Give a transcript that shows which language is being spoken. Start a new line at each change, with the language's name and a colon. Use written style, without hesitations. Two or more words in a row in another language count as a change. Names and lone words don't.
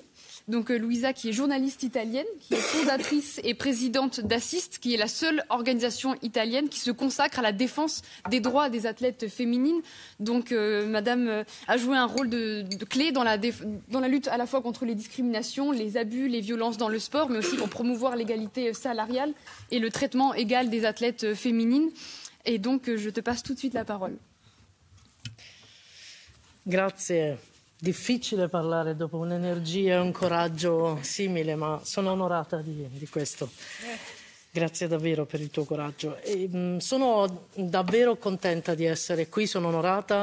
French: Donc Luisa, qui est journaliste italienne, qui est fondatrice et présidente d'Assist, qui est la seule organisation italienne qui se consacre à la défense des droits des athlètes féminines. Donc Madame a joué un rôle de clé dans la lutte à la fois contre les discriminations, les abus, les violences dans le sport, mais aussi pour promouvoir l'égalité salariale et le traitement égal des athlètes féminines. Et donc je te passe tout de suite la parole.
Italian: Grazie. Difficile parlare dopo un'energia e un coraggio simile, ma sono onorata di questo. Grazie davvero per il tuo coraggio. Sono davvero contenta di essere qui, sono onorata.